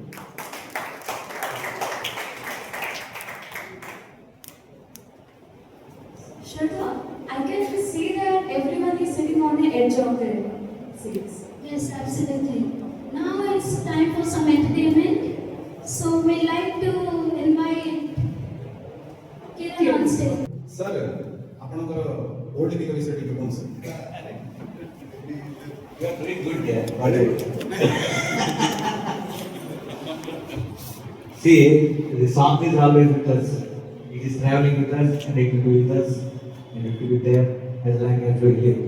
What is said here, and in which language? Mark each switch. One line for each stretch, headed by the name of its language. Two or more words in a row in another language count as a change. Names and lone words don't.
English: Shraddha, I can see that everyone is sitting on the edge of their seats. Yes, absolutely. Now it's time for some entertainment. So we like to invite Kiran on stage. Sir,
Odia: ଆପଣଙ୍କର ଓଲ୍ଡ ଗୀତ ବିଷୟରେ ଟିକେ କୁହନ୍ତୁ sir.
English: You are doing good there. See, the song is always with us. It is traveling with us and it will be with us and it will be there as long as we live.